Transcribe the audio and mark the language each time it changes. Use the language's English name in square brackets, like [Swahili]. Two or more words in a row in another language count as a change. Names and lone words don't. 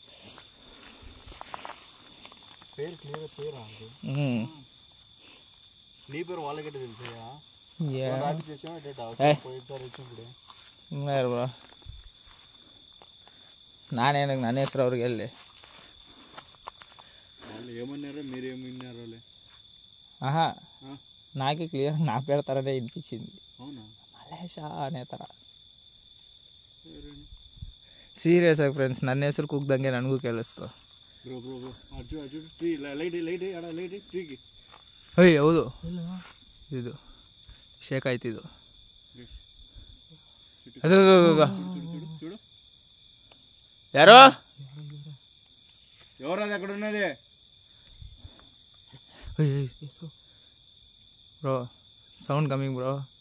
[Kannada] నానేనకు ನನ್ನ ಹೆಸರು ಅವ್ರಿಗೆ ಎಲ್ಲಿ? [Telugu] ఆహా నాకే క్లియర్ నా పేరు తరనే వినిపించింది. మలేష అనే ತರ. [Kannada] ಸೀರಿಯಸ್ ಆಗಿ ಫ್ರೆಂಡ್ಸ್, ನನ್ನ ಹೆಸರು ಕೂಗ್ದಂಗೆ ನನಗೂ ಕೇಳಿಸ್ತು. ಅಯ್ಯ ಹೌದು, ಇದು ಶೇಕ್ ಆಯ್ತಿದ್ದು. ಅದು ಯಾರೋ ಬ್ರೋ [English] sound coming [Kannada] ಬ್ರೋ.